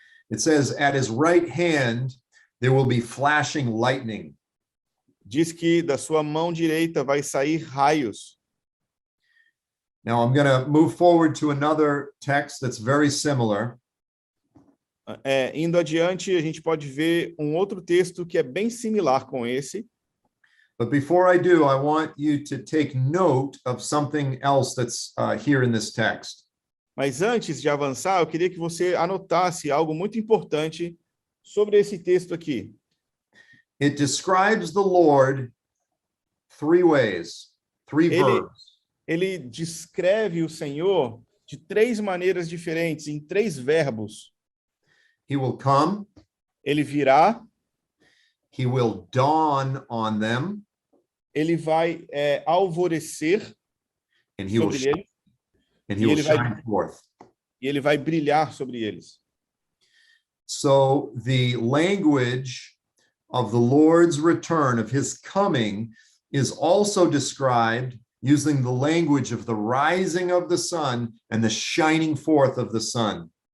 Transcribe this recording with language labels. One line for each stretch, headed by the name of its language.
English: It says, at his right hand, there will be flashing lightning.
Portuguese: Diz que da sua mão direita vai sair raios.
English: Now I'm going to move forward to another text that's very similar.
Portuguese: Indo adiante, a gente pode ver um outro texto que é bem similar com esse.
English: But before I do, I want you to take note of something else that's here in this text.
Portuguese: Mas antes de avançar, eu queria que você anotasse algo muito importante sobre esse texto aqui.
English: It describes the Lord three ways, three verbs.
Portuguese: ele descreve o Senhor de três maneiras diferentes, em três verbos.
English: He will come,
Portuguese: Ele virá,
English: he will dawn on them,
Portuguese: ele vai alvorecer
English: and he will,
Portuguese: sobre eles,
English: and he will
Portuguese: ele vai-
English: shine forth.
Portuguese: e ele vai brilhar sobre eles.
English: So the language of the Lord's return, of his coming, is also described using the language of the rising of the sun and the shining forth of the sun.